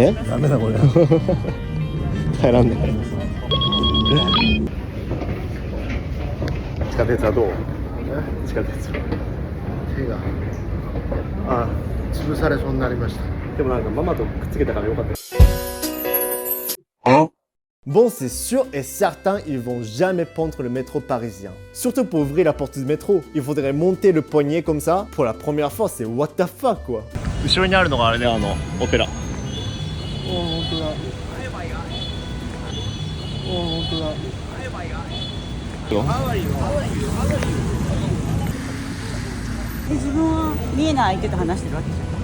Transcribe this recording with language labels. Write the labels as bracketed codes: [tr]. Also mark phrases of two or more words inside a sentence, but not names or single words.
[ja] れダメだこれ耐えらんねえ地下鉄はどう地下鉄手があ潰されそうになりました。でもなんかママとくっつけたからよかった。 [fr] Bon, c'est sûr et certain, ils vont jamais pondre le métro parisien. Surtout pour ouvrir la porte du métro, il faudrait monter le poignet comme ça. Pour la première fois, c'est [en] what the fuck [fr] quoi. [ja] 後ろにあるのがあれね、オペラ。おお、本当だ。おお、本当だ。自分は見えない相手と話してるわけじゃん。